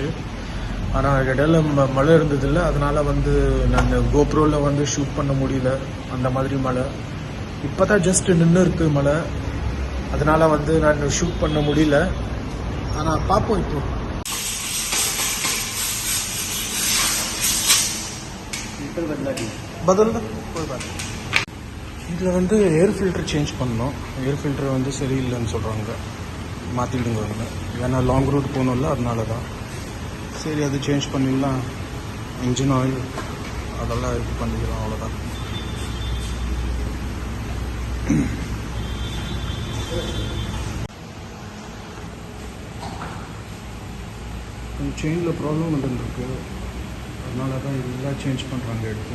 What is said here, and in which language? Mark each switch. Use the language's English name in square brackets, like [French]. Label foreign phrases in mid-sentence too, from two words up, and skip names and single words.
[Tamil] ஆனால் இடையில மழை இருந்ததில்லை, அதனால் வந்து நான் கோப்ரோவில் வந்து ஷூட் பண்ண முடியல. அந்த மாதிரி மழை இப்போ தான் ஜஸ்ட் நின்று இருக்குது மழை, அதனால் வந்து நான் ஷூட் பண்ண முடியல. ஆனால் பார்ப்போம். இப்போ [Hindi] बदल दो कोई बात नहीं. [Tamil] இதில் வந்து [English] air filter change [Tamil] பண்ணோம். [English] air filter [Tamil] வந்து சரியில்லைன்னு சொல்கிறாங்க, மாற்றிடுங்க. ஏன்னா [English] long route [Tamil] போகணும்ல, அதனால தான். சரி அது சேஞ்ச் பண்ணிடலாம். இன்ஜின் ஆயில் அதெல்லாம் இது பண்ணிக்கலாம், அவ்வளோதான். செயினில் ப்ராப்ளம் வந்துருக்கு, அதனால தான் இதெல்லாம் சேஞ்ச் பண்ணுறாங்க எடுத்து.